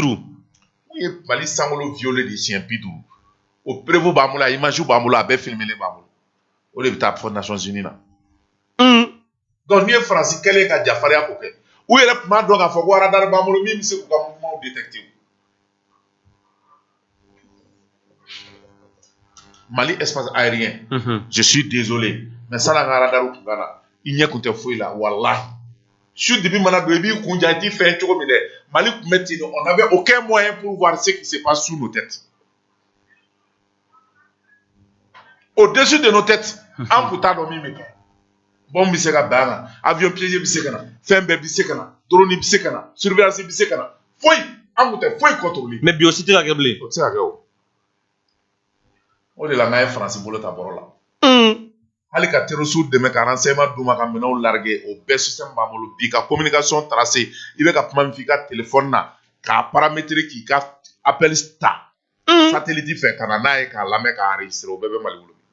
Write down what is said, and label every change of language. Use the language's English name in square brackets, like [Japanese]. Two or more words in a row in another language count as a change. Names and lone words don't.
[Bambara] u ye Mali sankolo violer de siɲɛ 50 o prévu b'an bolo a image b'an bolo a bɛɛ filmelen b'an bolo o de bɛ taa fɔ Nations Unies na donc n'i ye Faransi kɛlen ka jafarinya k'o kɛ u yɛrɛ tun b'a dɔn k'a fɔ ko radar b'an bolo min bɛ se k'u ka mouvement détecter Mali [French] espace aérien je suis désolé mais ça [Bambara] n'a ka radar kun kana i ɲɛ kun tɛ foyi la wallahi su dibi mana don i b'i kun ja i t'i fɛn cogo min dɛ Mali kun bɛ ten [French] on n'avait aucun moyen pour voir ce qui se passe sous nos têtes au-dessus de nos têtes [Bambara] an kun t'a dɔn min bɛ kɛ bombe bɛ se ka bɛn a kan [French] avion piégé [Bambara] bɛ se ka na fɛn bɛɛ bɛ se ka na drone bɛ se ka na surveillance bɛ se ka na foyi an kun tɛ foyi contrôler mais bi o si tɛ ka kɛ bilen o tɛ se ka kɛ o de la n'a ye Faransi bolo ta bɔrɔ la hali ka terroristes dɛmɛ ka renseignement d'u ma ka minɛnw larguer o bɛɛ système b'an bolo bi ka [French] communication tracer [Bambara] i bɛ ka kuma min fɔ i ka téléphone na k'a paramétrer k'i ka appel ta satellite fɛ ka na n'a ye k'a lamɛn k'a enregistrer o bɛɛ bɛ Mali bolo